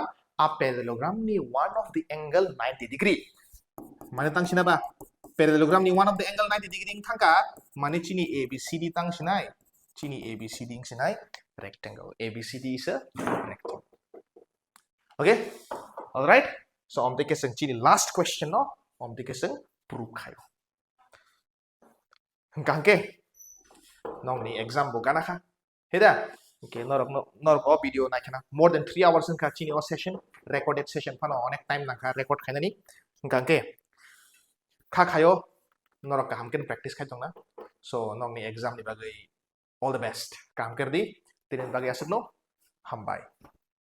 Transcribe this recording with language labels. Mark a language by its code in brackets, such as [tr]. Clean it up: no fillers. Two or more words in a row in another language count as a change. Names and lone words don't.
[trp] a parallelogram ni [en] one of the angle 90 degree [trp] mane tang sina ba parallelogram ni [en] one of the angle 90 degree [trp] thangka mane chini ABCD tang sinai chini ABCD sinai rectangle ABCD [en] is a rectangle okay all right so [trp] om teke seng chini [en] last question [trp] no om teke seng proof khayo hangke nong ni exam bo gana kha heda okay norok video na khana [en] more than 3 hours [trp] ka chini o session [en] recorded session [trp] phano onek time na kha record khainani hangke kha khayo norok ka hamken practice khai tongna so nong ni exam ni bagai [en] all the best [trp] kam kerdi tinin bagai asuk no hambai